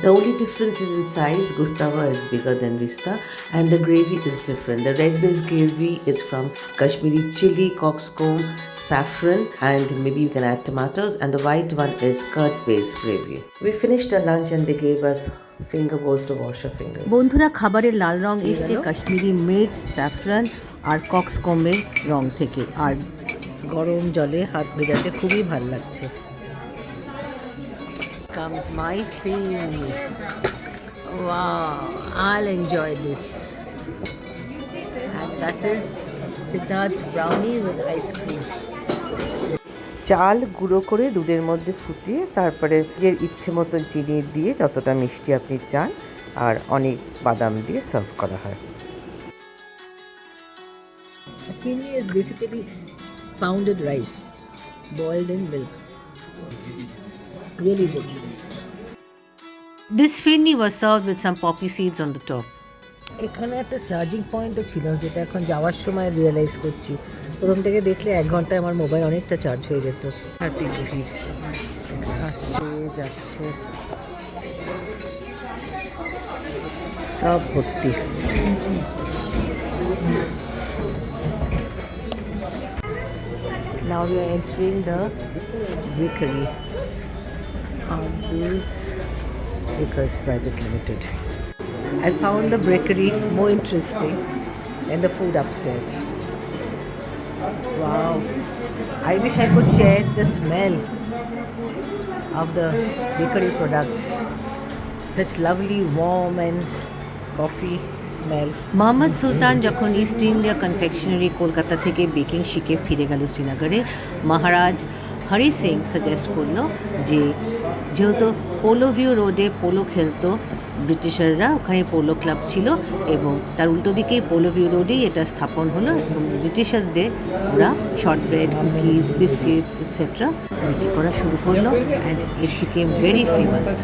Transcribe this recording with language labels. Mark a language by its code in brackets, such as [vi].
[en] The only difference is in size. Gustava is bigger than rista, and the gravy is different. The red-based gravy is from Kashmiri chili, cockscomb, saffron, and maybe you can add tomatoes, and the white one is curd-based gravy. We finished our lunch and they gave us finger bowls to wash our fingers. [bn] বন্ধুরা, খাবারের লাল রং এসছে কাশ্মীরি মির্চ, saffron আর কক্সকম্বের রং থেকে, আর গরম জলে হাত ভেজাতে খুবই ভালো লাগছে। [en] Comes my favorite. Wow, I'll enjoy this. And that is Siddharth's brownie with ice cream. [bn] চাল গুঁড়ো করে দুধের মধ্যে ফুটিয়ে তারপরে যে ইচ্ছে মতো চিনি দিয়ে যতটা মিষ্টি আপনি চান আর অনেক বাদাম দিয়ে সার্ভ করা হয়। [en] Kashmiri is basically pounded rice boiled in milk. Really good. This firni was served with some poppy seeds on the top. [bn] এখানে একটা চার্জিং পয়েন্টও ছিল যেটা এখন যাওয়ার সময় রিয়েলাইজ করছি। প্রথম থেকে দেখলে 1 ঘন্টায় আমার মোবাইল অনেকটা চার্জ হয়ে যেত। হাতি ভিড় আসছে যাচ্ছে, সব ভর্তি। [en] Now we are entering the bakery, Ahdoos Private Limited. I found the bakery more interesting than the food upstairs. Wow! I wish I could share the smell of the bakery products. Such lovely warm and coffee smell. [bn] Mohammad সুলতান যখন east India confectionery Kolkata থেকে baking শিখে ফিরে গেল শ্রীনগরে, মহারাজ Hari Singh suggest করলো যে যেহেতু polo view রোডে পোলো খেলতো ব্রিটিশাররা, ওখানে পোলো ক্লাব ছিল এবং তার উল্টো দিকেই পোলো ভিউ রোডেই এটা স্থাপন হলো এবং ব্রিটিশারদের ওরা short bread, cookies, biscuits etcetera বিক্রি করা শুরু করলো [en] And it became very famous.